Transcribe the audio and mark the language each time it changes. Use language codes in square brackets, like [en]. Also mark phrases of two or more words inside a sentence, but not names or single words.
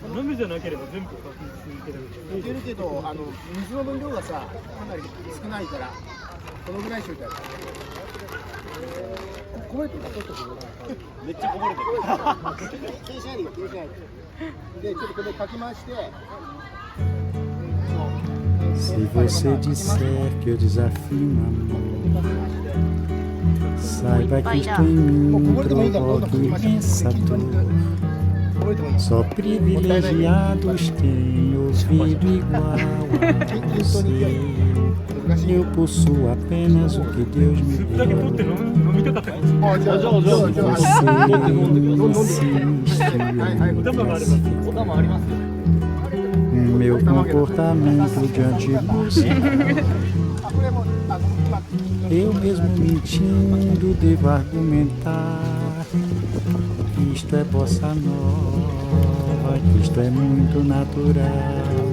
[ja] 飲みじゃなければ全部確実にいける。いけるけど、水の分量がさ、かなり少ないから、このぐらいしといたら。こぼれてるか、ちょっとこぼれてる。めっちゃこぼれてる。気にしないでよ、気にしないで。で、ちょっとこれかき回して。 [pt] Se você disser que eu desafio o amor, saiba que estou em mim, provoque pensador. Só privilegiados têm ouvido igual a você. Eu possuo apenas o que Deus me [ja] すっだけ取って [pt] deu. [ja] 飲みたかったから。あ、じゃあ、じゃあ、じゃあ、じゃあ、 [pt] Você insiste em [ja] お玉があれば。お玉ありますよ。 [pt] meu comportamento diante de você. Eu mesmo mentindo devo argumentar que isto é bossa nova, que isto é muito natural.